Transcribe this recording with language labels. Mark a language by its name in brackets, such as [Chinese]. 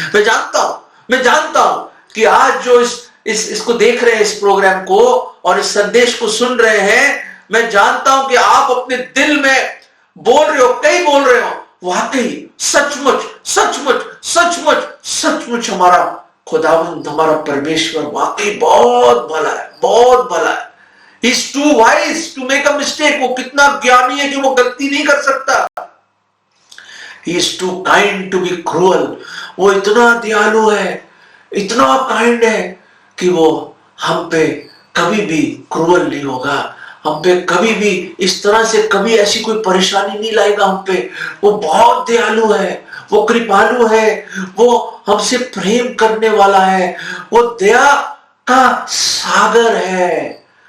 [Hindi] मैं जानता हूं कि आज जो इसको देख रहे हैं, इस प्रोग्राम को और इस संदेश को सुन रहे हैं, मैं जानता हूं कि आप अपने दिल में बोल रहे हो, कई बोल रहे हो, वाकई सचमुच सचमुच सचमुच सचमुच हमारा खुदावंद, हमारा परमेश्वर वाकई बहुत भला है, बहुत भला है। [English] He is too wise to make a mistake। [Hindi] वो कितना ज्ञानी है कि वो गलती नहीं कर सकता। [English] He is too kind to be cruel। [Hindi] वो इतना दयालु है, इतना काइंड है कि वो हम पे कभी भी क्रूअल नहीं होगा, हम पे कभी भी इस तरह से कभी ऐसी कोई परेशानी नहीं लाएगा हम पे। वो बहुत दयालु है, वो कृपालु है, वो हमसे प्रेम करने वाला है, वो दया का सागर है।